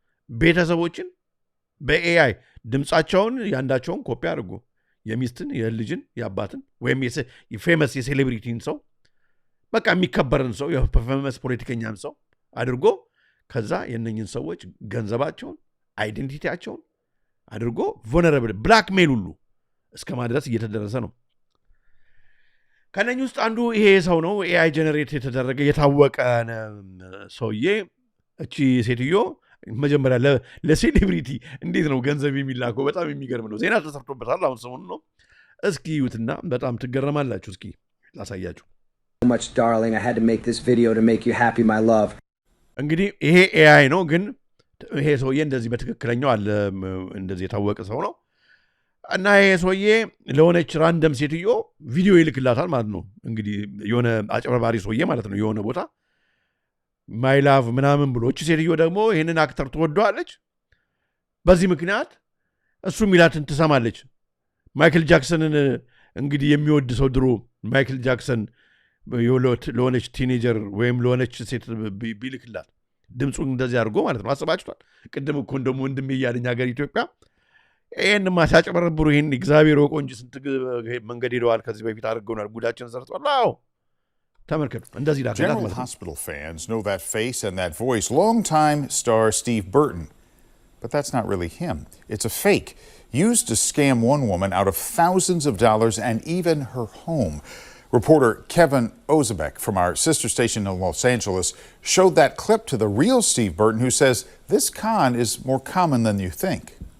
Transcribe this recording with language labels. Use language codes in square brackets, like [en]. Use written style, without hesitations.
[am] ቤተሰቦችን በኤአይ ድምፃቸውን ያንዳቸውን ኮፒ አድርጎ የሚስትን የልጅን የአባትን ወይም የፌመስ የሴሌብሪቲን ሰው በቃ የሚከበርን ሰው የፌመስ ፖለቲከኛን ሰው አድርጎ ከዛ የነኝን ሰዎች ገንዘባቸውን አይዴንቲቲያቸውን አድርጎ ቮነረብል ብላክሜል ሁሉ እስከ ማድረስ እየተደረሰ ነው ከነኝ ውስጥ አንዱ ይሄ ሰው ነው ኤአይ ጀነሬት የተደረገ የታወቀ ሰውዬ እቺ ሴትዮ መጀመሪያ ለሴሌብሪቲ እንዴት ነው ገንዘብ የሚላከው? በጣም የሚገርም ነው። ዜና ተሰርቶበታል አሁን ሰሞኑን ነው። እስኪ ይዩትና በጣም ትገረማላችሁ። እስኪ ላሳያችሁ። [en] much darling, I had to make this video to make you happy, my love. [am] እንግዲህ ይሄ ኤአይ ነው፣ ግን ይሄ ሰውዬ እንደዚህ በትክክለኛው አለ እንደዚህ የታወቀ ሰው ነው። እና ይሄ ሰውዬ ለሆነች ራንደም ሴትዮ ቪዲዮ ይልክላታል ማለት ነው። እንግዲህ የሆነ አጭበርባሪ ሰውዬ ማለት ነው። የሆነ ቦታ ማይ ላቭ ምናምን ብሎ እቺ ሴትዮ ደግሞ ይሄንን አክተር ትወደዋለች። በዚህ ምክንያት እሱ ሚላትን ትሰማለች። ማይክል ጃክሰንን እንግዲህ የሚወድ ሰው ድሮ ማይክል ጃክሰን ለሆነች ቲኔጀር ወይም ለሆነች ሴት ቢልክላት ድምፁን እንደዚህ አድርጎ ማለት ነው። አስባችኋል? ቅድም እኮ እንደሞ ወንድሜ እያለኝ ሀገር ኢትዮጵያ ይህን ማሳጨበረብሩ ይህን እግዚአብሔር ወቆ እንጂ ስንት መንገድ ሄደዋል። ከዚህ በፊት አድርገውናል። ጉዳችን ሰርተዋል። አዎ ተመልከቱ። እንደዚህ [en] General Hospital fans know that face and that voice. Longtime star Steve Burton. But that's not really him. It's a fake used to scam one woman out of thousands of dollars and even her home. Reporter Kevin Ozebek from our sister station in Los Angeles showed that clip to the real Steve Burton, who says this con is more common than you think.